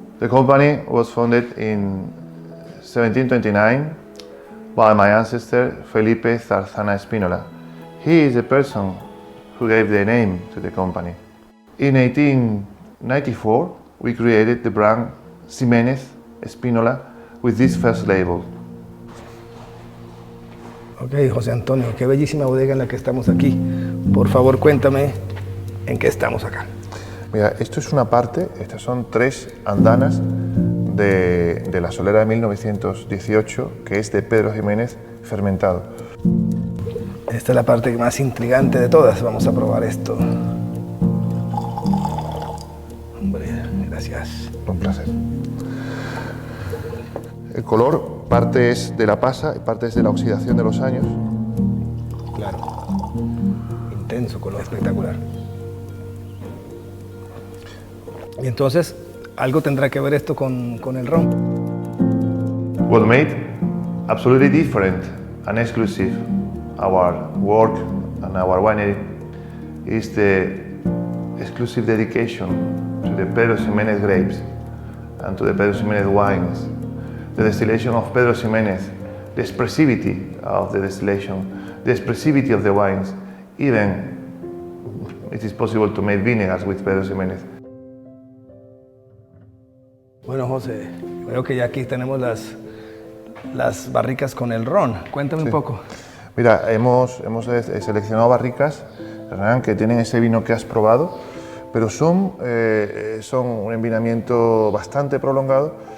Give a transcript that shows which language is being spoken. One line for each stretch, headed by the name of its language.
English: The company was founded in 1729 by my ancestor Felipe Zarzana-Spinola. He is the person who gave the name to the company. In 1894, we created the brand Ximenez-Spinola with this first label.
Spanish: Ok, José Antonio, qué bellísima bodega en la que estamos aquí. Por favor, cuéntame en qué estamos acá. Mira, esto es una parte, estas son 3 andanas de la solera de 1918, que es de Pedro Jimenez fermentado. Esta es la parte más intrigante de todas. Vamos a probar esto. Hombre, gracias. Un placer. El color, parte es de la pasa y parte es de la oxidación de los años. Claro. Intenso color, espectacular. Y entonces, algo tendrá que ver esto con el ron.
English: What made absolutely different and exclusive our work and our winery is the exclusive dedication to the Pedro Ximenez grapes and to the Pedro Ximenez wines. The distillation of Pedro Ximenez, the expressivity of the distillation, the expressivity of the wines, even it is possible to make vinegars with Pedro Ximenez.
Spanish: Bueno, José, veo que ya aquí tenemos las barricas con el ron. Cuéntame un poco. Mira, hemos seleccionado barricas, Hernán, que tienen ese vino que has probado, pero son un envinamiento bastante prolongado.